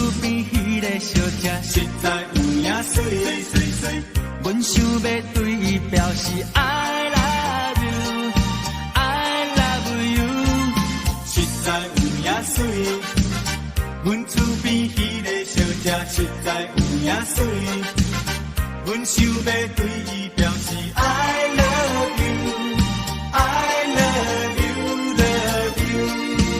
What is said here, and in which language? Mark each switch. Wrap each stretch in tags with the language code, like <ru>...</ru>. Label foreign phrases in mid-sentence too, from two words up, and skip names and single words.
<nan>边迄个小姐实在有影水，阮想要对伊表示</nan> <en>I love you, I love you。</en> <nan>实在有影水，阮厝边迄个小姐实在有影水，阮想要对伊表示</nan> <en>I love you, I love you, love you。</en>